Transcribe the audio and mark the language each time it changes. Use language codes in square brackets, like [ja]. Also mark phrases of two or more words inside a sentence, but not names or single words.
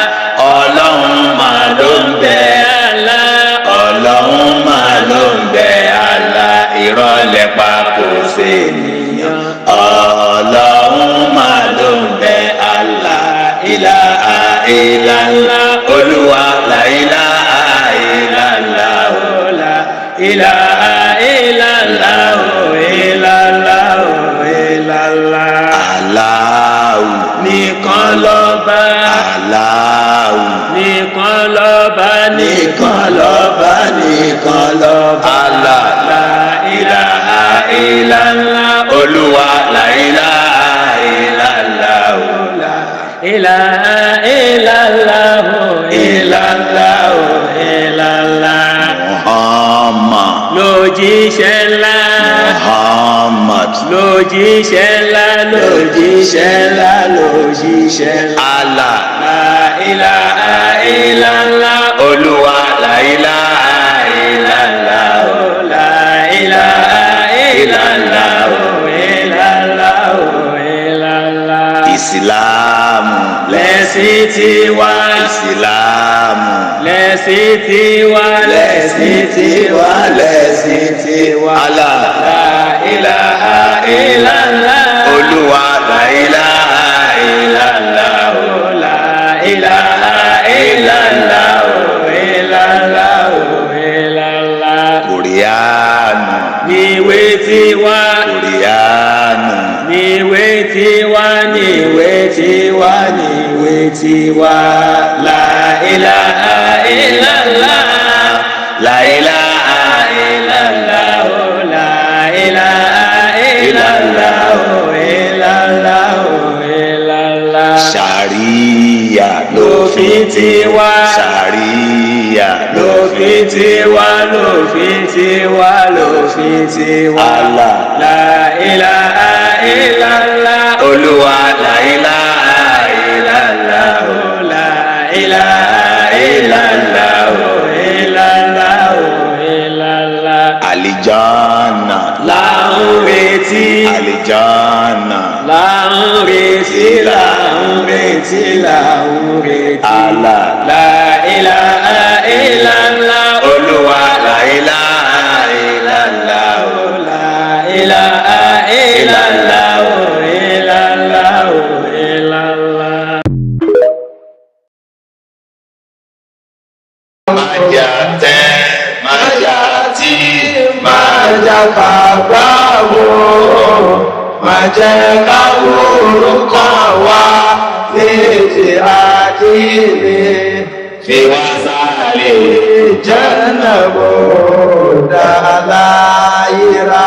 [yo] ọlọ́run máa ló ń bẹ Allah. ọlọ́run máa ló ń bẹ Allah. irọ́ lẹ pa kò sénìyàn. ọlọ́run máa ló ń bẹ Allah. [ar] إله إلا الله olúwa لا إله إلا الله لا إله إلا الله إلا الله إلا الله. [yo] Allahu nìkan lọ́ba. Allahu nìkan lọ́ba. nìkan lọ́ba. nìkan lọ́ba. [ar] الله لا إله إلا الله olúwa لا إله إلا الله لا إله إلا الله إلا الله إلا الله. [yo] Muhammad lójíṣẹ́ ńlá. Muhammad lójíṣẹ́ ńlá. lójíṣẹ́ ńlá. lójíṣẹ́ ńlá. [ar] الله لا إله إلا الله olúwa لا إله إلا الله لا إله إلا الله إلا الله إلا الله. [yo] ìsìlámù lẹ̀sìn tiwa. ìsìlámù lẹ̀sìn tiwa. lẹ̀sìn tiwa. lẹ̀sìn tiwa. [ar] الله لا إله إلا الله olúwa لا إله إلا الله لا إله إلا الله إلا الله إلا الله. [yo] kùrìánù níwé tiwa. kùrìánù níwé tiwa. níwé tiwa. níwé tiwa. [ar] لا إله إلا الله لا إله إلا الله لا إله إلا الله إلا الله إلا الله. [yo] Sharia lófin tiwa. Sharia lófin tiwa. lófin tiwa. lófin tiwa. [ar] الله لا إله إلا الله olúwa لا إله إلا الله لا إله إلا الله إلا الله إلا الله. [yo] àlìjánnà là ń retí. àlìjánnà là ń retí. là ń retí. là ń retí. [ar] الله لا إله إلا الله olúwa لا إله إلا الله لا إله إلا الله إلا الله إلا الله. [yo] májà tẹ́ májà tí májà kàgbà wò májà káwó orúkọ wa létí àdìrẹ fi wá sálẹ̀ jẹ́nà bò dáláyìíra.